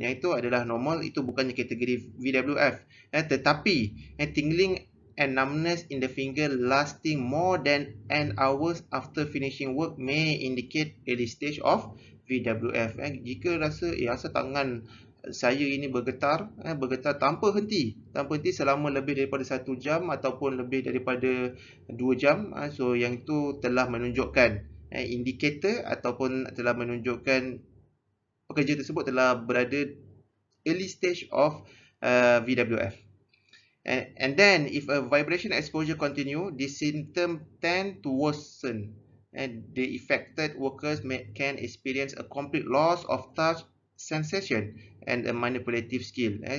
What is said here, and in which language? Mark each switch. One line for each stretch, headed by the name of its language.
Malay: Yang itu adalah normal, itu bukannya kategori VWF.
English: Tetapi tingling and numbness in the finger lasting more than an hours after finishing work may indicate early stage of VWF.
Malay: Jika rasa tangan saya ini bergetar tanpa henti selama lebih daripada 1 jam ataupun lebih daripada 2 jam, so yang itu telah menunjukkan indikator ataupun telah menunjukkan pekerja tersebut telah berada
English: early stage of VWF. And then, if a vibration exposure continue, the symptom tend to worsen, and the affected workers can experience a complete loss of touch sensation and a manipulative skill.